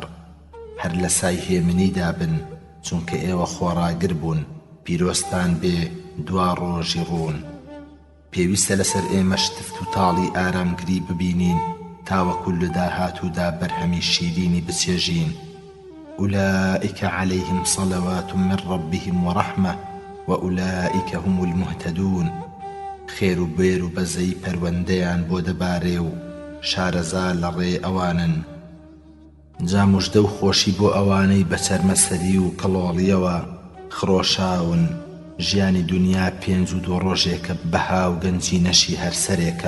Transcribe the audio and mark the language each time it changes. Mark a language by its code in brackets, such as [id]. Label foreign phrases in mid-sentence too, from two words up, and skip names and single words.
[ckb] هەر لە سای هێمنیدا بن، چونکە ئێوە خۆڕاگر بوون، پیرۆستان بێ دوا ڕۆژی ڕوون. پێویستە لەسەر ئێمە شتفت و تاڵی ئارامگری ببینین، تاوەکو لە داهاتوودا بەرهەمی شیرینی بچێژین. [ar] أولئك عليهم صلوات من ربهم ورحمة وأولئك هم المهتدون. [ckb] خێر و بێر و بەزەی پەروەندەیان بۆ دەبارێ و شارەزا لە ڕێ ئەوانن. جا موژدە و خۆشی بۆ ئەوانەی بە چەرمەسەری و کڵۆڵیەوە خڕۆشاون. ژیانی دنیا 5 و 2 ڕۆژێکە بەها و گەنجی نەشی هەر سەرێکە.